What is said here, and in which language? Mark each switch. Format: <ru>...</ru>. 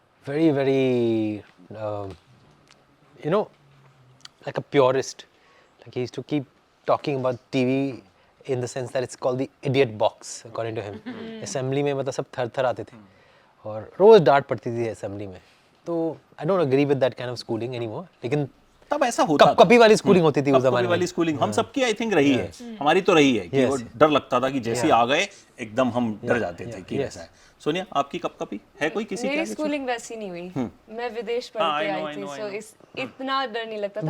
<en>Very, very, like a purist. Like he used to keep talking about TV in the sense that it's called the idiot box, according to him.</en> <hi>Assembly में मतलब सब थर आते थे और रोज डांट पड़ती थी असेंबली में.</hi> <en>तो I don't agree with that kind of schooling anymore.</en> <hi>लेकिन तब ऐसा होता था. कपकपी वाली स्कूलिंग होती थी उस जमाने में. वाली स्कूलिंग हम सबकी</hi> <en>I think</en> <hi>रही है. हमारी तो रही है कि वो डर लगता था कि जैसे आ गए एकदम हम डर जाते थे कि ऐसा है. सोनिया, आपकी कपकपी है कोई किसी की? मेरी स्कूलिंग वैसी नहीं हुई. मैं विदेश पढ़ के आई थी, सो इतना डर नहीं लगता था.</hi>